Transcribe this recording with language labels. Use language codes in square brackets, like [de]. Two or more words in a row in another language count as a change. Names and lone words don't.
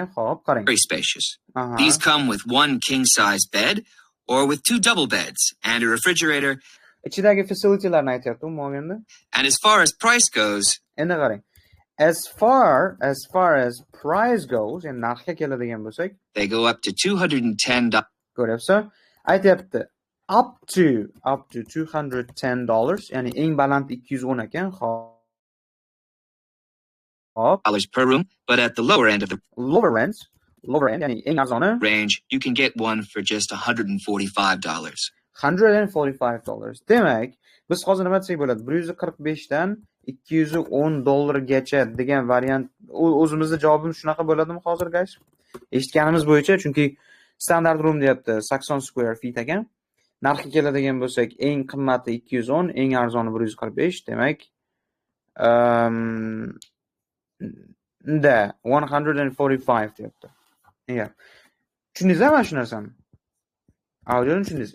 [uz] Xo'p, qarang. [en] Very spacious. These come with one king-size bed or with two double beds and a refrigerator. [uz] Ichidagi facilitylarni aytyapti, umuman olganda. [en] And as far as price goes, [uz] endi qarang. [en] As far as price goes, [uz] yani narxga keladigan bo'lsak, [en] they go up to $210. [uz] ko'ryapsiz? Aytyapti [en] up to $210, [uz] ya'ni eng baland 210 ekan. Hop, [en] Per room, but at the lower end of the lower end, [uz] ya'ni eng arzoni [en] range, you can get one for just $145. $145. [uz] Demak, biz hozir nima desak bo'ladi? 145 dan $210 degan variant. O'zimizning javobimiz shunaqa bo'ladimi hozir, guys? Eshitganimiz bo'yicha, chunki [en] standard room [uz] deyapti 80 [en] square feet [uz] ekan. Narxi keladigan bo'lsak, eng qimmati 210, eng arzoni 145. Demak, da 145 deyapti. Yeah. Tushundingizmi mana shu narsani? Audioni tushundingiz.